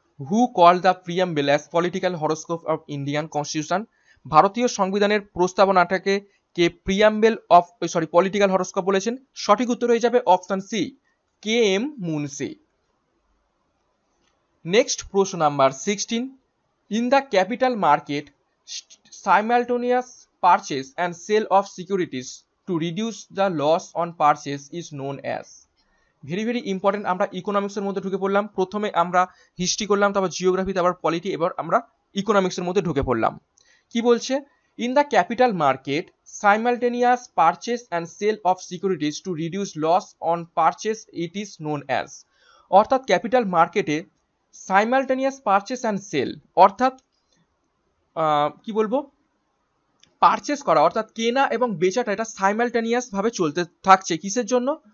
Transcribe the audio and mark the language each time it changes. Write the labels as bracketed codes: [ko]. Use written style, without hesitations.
[en] Who called the preamble as political horoscope of Indian constitution? [bn] ভারতীয় সংবিধানের প্রস্তাবনাটাকে কে preamble of political horoscope বলেছেন? সঠিক উত্তর হয়ে যাবে option C, KM Munshi. Next প্রশ্ন number 16, [en] In the capital market simultaneous purchase and sale of securities to reduce the loss on purchase is known as? Very very important. [bn] আমরা ইকোনমিক্সের মধ্যে ঢুকে পড়লাম। প্রথমে আমরা হিস্ট্রি করলাম, তারপর জিওগ্রাফি, তারপর পলিটি, এবার আমরা ইকোনমিক্সের মধ্যে ঢুকে পড়লাম। কি বলছে? [en] In the capital market simultaneous purchase and sale of securities to reduce loss on purchase it is known as? [bn] অর্থাৎ ক্যাপিটাল মার্কেটে [en] simultaneous purchase and sale, [bn] অর্থাৎ কি বলবো, পারচেস করা অর্থাৎ কেনা এবং বেচাটা এটা সাইমালটেনিয়াস ভাবে চলতে থাকছে। কিসের জন্য?